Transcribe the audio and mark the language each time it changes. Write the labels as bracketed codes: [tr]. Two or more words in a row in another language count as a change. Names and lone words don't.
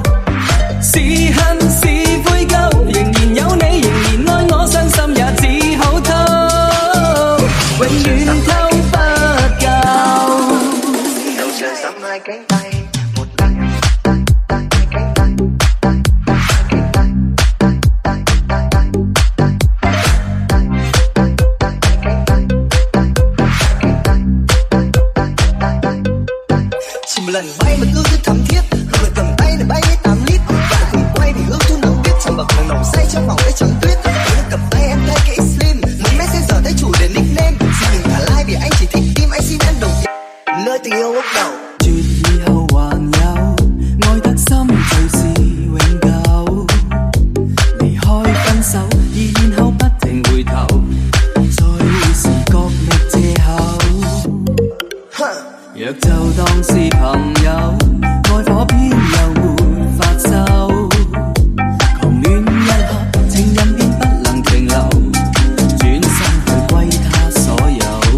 [yue] 是恨是悔疚，仍然有你，仍然愛我，傷心也只好偷，永遠偷不夠。路上心愛境地，沒得。 [vi] một lần bay mà ước rất thắm thiết, rồi cầm tay để bay 8 lít, và cùng quay để ước thu nắng tuyết trong bậc thang nồng say trong vòng tay trắng tuyết. Nếu cầm tay em thay cái slim, muốn messenger thay chủ đề nickname, xin đừng thả like vì anh chỉ thích tim, anh xin em đồng tiền. Nơi tình yêu lúc đầu. [yue] 絕以後還有，愛得深就是永久。離開分手，而然後不停回頭，再會是角力藉口。若就當是朋友，愛火偏又沒法收，狂戀一刻，情人便不能停留，轉身去歸他所有。